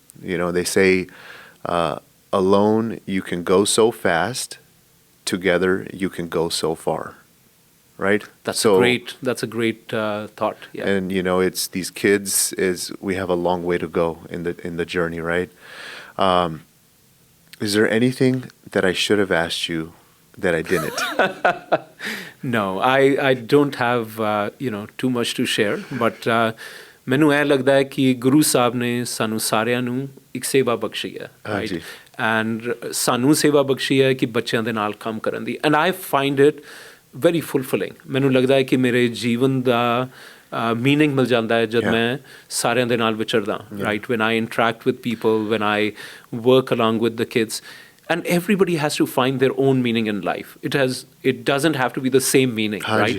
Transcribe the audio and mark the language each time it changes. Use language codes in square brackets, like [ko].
[en] You know, they say alone you can go so fast, together you can go so far, right? That's a great thought. And you know, it's these kids we have a long way to go in the journey, right? Is there anything that I should have asked you that I didn't? No, I don't have you know, too much to share, but [pa] ਮੈਨੂੰ ਇਹ ਲੱਗਦਾ ਹੈ ਕਿ ਗੁਰੂ ਸਾਹਿਬ ਨੇ ਸਾਨੂੰ ਸਾਰਿਆਂ ਨੂੰ ਇੱਕ ਸੇਵਾ ਬਖਸ਼ੀ ਹੈ, ਰਾਈਟ? ਐਂਡ ਸਾਨੂੰ ਸੇਵਾ ਬਖਸ਼ੀ ਹੈ ਕਿ ਬੱਚਿਆਂ ਦੇ ਨਾਲ ਕੰਮ ਕਰਨ ਦੀ. [en] And I find it very fulfilling. [pa] ਮੈਨੂੰ ਲੱਗਦਾ ਹੈ ਕਿ ਮੇਰੇ ਜੀਵਨ ਦਾ ਮੀਨਿੰਗ ਮਿਲ ਜਾਂਦਾ ਹੈ ਜਦ ਮੈਂ ਸਾਰਿਆਂ ਦੇ ਨਾਲ ਵਿਚਰਦਾ, right? [en] When I interact with people, when I work along with the kids. and everybody has to find their own meaning in life. It doesn't have to be the same meaning, right?